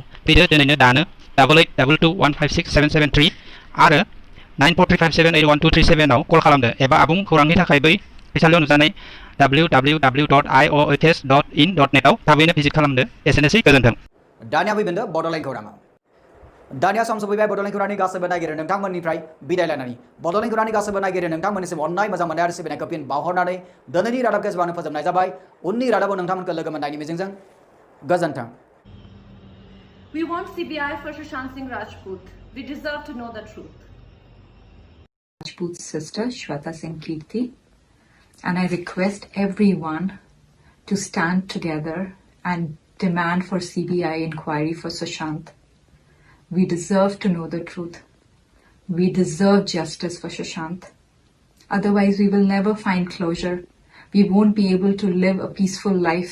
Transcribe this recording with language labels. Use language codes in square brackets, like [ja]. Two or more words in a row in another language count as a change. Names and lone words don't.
[brx] फैदो दिनैनो दानो 8822156773 आरो 9435781237 आव कल खालामदो एबा आबुं खौरांनि थाखाय बै फैसालियाव नुजानाय www.iohs.in.net आव थाबैनो भिजिट खालामदो। एसेनोसै, गोजोन्थों। दानिया फैफिनदो बड'लेण्ड खौराङाव। दानिया सम सफैबाय बड'लेण्ड खौरांनि गासैबो नायगिरि नोंथांमोननिफ्राय बिदाय लानानै बड'लेण्ड खौरांनि गासैबो नायगिरि नोंथांमोननिसिम अननाय मोजां मोननाय आरो सिबिनायखौ फिन बावहरनानै दिनैनि रादाबखौ एसेबांनो फोजोबनाय जाबाय। उननि रादाबाव नोंथांमोनखौ लोगो मोननायनि मिजिंजों गोजोन्थों। [en] We want CBI for Sushant Singh Rajput. We deserve to know the truth. Rajput's sister, Shweta Singh Kirti, and I request everyone to stand together and demand for CBI inquiry for Sushant. We deserve to know the truth. We deserve justice for Sushant. Otherwise, we will never find closure. We won't be able to live a peaceful life.